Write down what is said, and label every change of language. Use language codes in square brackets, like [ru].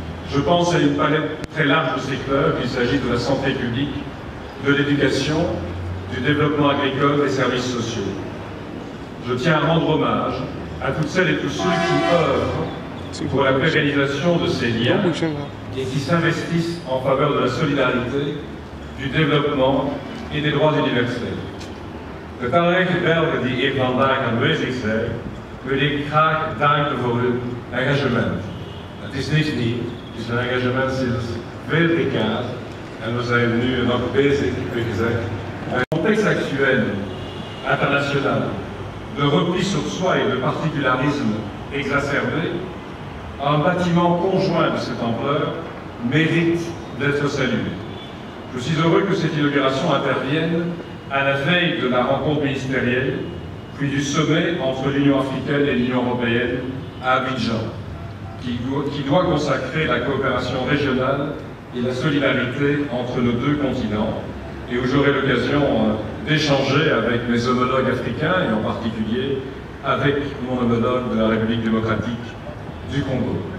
[fr] Je pense à une palette très large de secteurs. Il s'agit de la santé publique, de l'éducation, du développement agricole, des services sociaux. Je tiens à rendre hommage à toutes celles et tous ceux qui œuvrent pour la pérennisation de ces liens et qui s'investissent en faveur de la solidarité, du développement et des droits universels. [nl] De talrijke Belgen die hier vandaag aanwezig zijn, wil ik graag danken voor hun engagement. Het is niets nieuw, het is een engagement sinds veel decades en we zijn nu nog bezig, heb ik gezegd. In het [fr] context actuel, international, de repli sur soi et de particularisme exacerbé, un bâtiment conjoint de cette ampleur mérite d'être salué. Je suis heureux que cette inauguration intervienne à la veille de la rencontre ministérielle, puis du sommet entre l'Union africaine et l'Union européenne à Abidjan, qui doit consacrer la coopération régionale et la solidarité entre nos deux continents, et où j'aurai l'occasion d'échanger avec mes homologues africains, et en particulier avec mon homologue de la République démocratique du Congo.